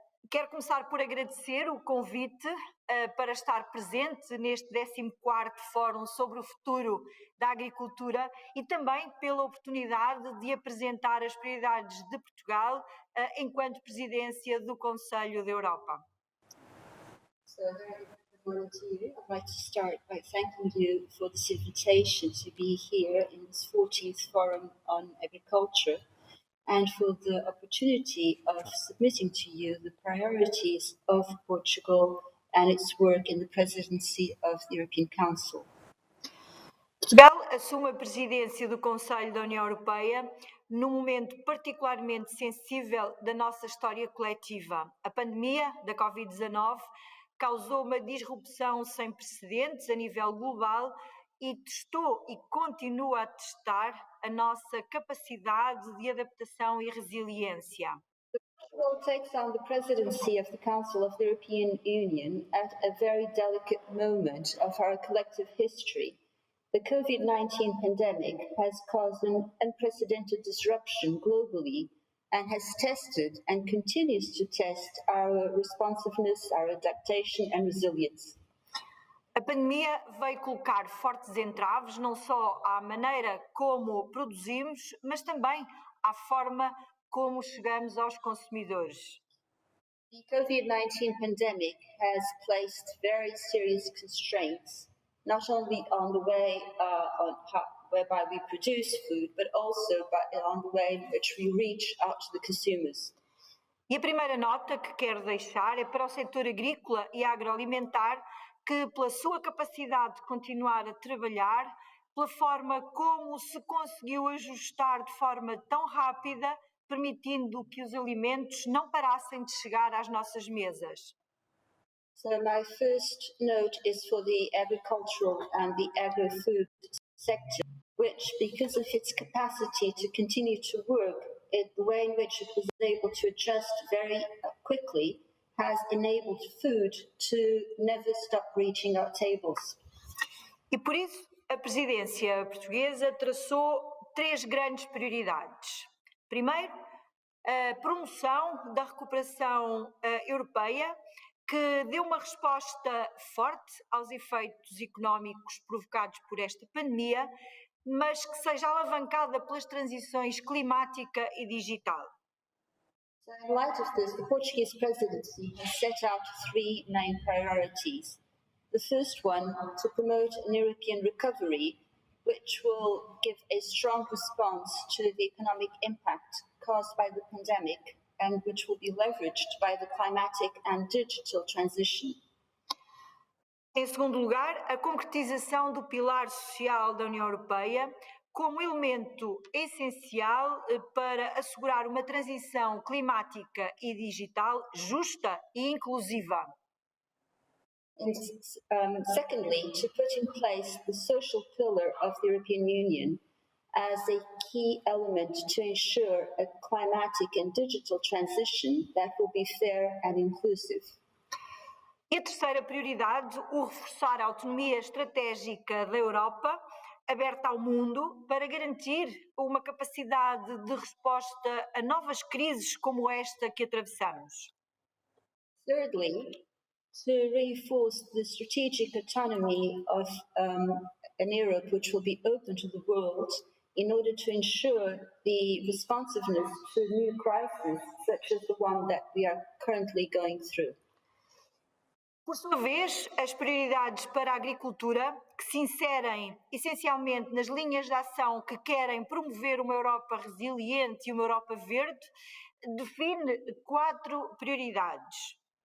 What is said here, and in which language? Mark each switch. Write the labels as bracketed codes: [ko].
[pt] Quero começar por agradecer o convite para estar presente neste 14º Fórum sobre o Futuro da Agricultura e também pela oportunidade de apresentar as prioridades de Portugal enquanto presidência do Conselho da Europa. [en] So, very good morning to you. I'd like to start by thanking you for this invitation to be here in this 14th Forum on Agriculture, and for the opportunity of submitting to you the priorities of Portugal and its work in the presidency of the European Council. [pt] Portugal assume a presidência do Conselho da União Europeia num momento particularmente sensível da nossa história coletiva. A pandemia da Covid-19 causou uma disrupção sem precedentes a nível global e testou e continua a testar a nossa capacidade de adaptação e resiliência. [en] Portugal takes on the presidency of the Council of the European Union at a very delicate moment of our collective history. The COVID-19 pandemic has caused an unprecedented disruption globally and has tested and continues to test our responsiveness, our adaptation and resilience. [pt] A pandemia veio colocar fortes entraves não só à maneira como produzimos, mas também à forma como chegamos aos consumidores. [en] The COVID-19 pandemic has placed very serious constraints, not only on the way whereby we produce food, but also on the way in which we reach out to the consumers. [pt] E a primeira nota que quero deixar é para o setor agrícola e agroalimentar, que pela sua capacidade de continuar a trabalhar, pela forma como se conseguiu ajustar de forma tão rápida, permitindo que os alimentos não parassem de chegar às nossas mesas. [en] So my first note is for the agricultural and the agri-food sector, which, because of its capacity to continue to work, the way in which it was able to adjust very quickly, has enabled food to never stop reaching our tables. [pt] E por isso a presidência portuguesa traçou 3 grandes prioridades. Primeiro, a promoção da recuperação europeia, que deu uma resposta forte aos efeitos económicos provocados por esta pandemia, mas que seja alavancada pelas transições climática e digital. [en] So in light of this, the Portuguese presidency has set out 3 main priorities. The first one, to promote an European recovery, which will give a strong response to the economic impact caused by the pandemic and which will be leveraged by the climatic and digital transition. [pt] Em segundo lugar, a concretização do pilar social da União Europeia como elemento essencial para assegurar uma transição climática e digital justa e inclusiva. [en] And secondly, to put in place the social pillar of the European Union as a key element to ensure a climatic and digital transition that will be fair and inclusive. [pt] E a terceira prioridade, o reforçar a autonomia estratégica da Europa, aberta ao mundo, para garantir uma capacidade de resposta a novas crises como esta que atravessamos. [en] Thirdly, to reinforce the strategic autonomy of an Europe which will be open to the world in order to ensure the responsiveness to new crises such as the one that we are currently going through. [pt] Por sua vez, as prioridades para a agricultura, que se inserem essencialmente nas linhas de ação que querem promover uma Europa resiliente e uma Europa verde, define 4 prioridades.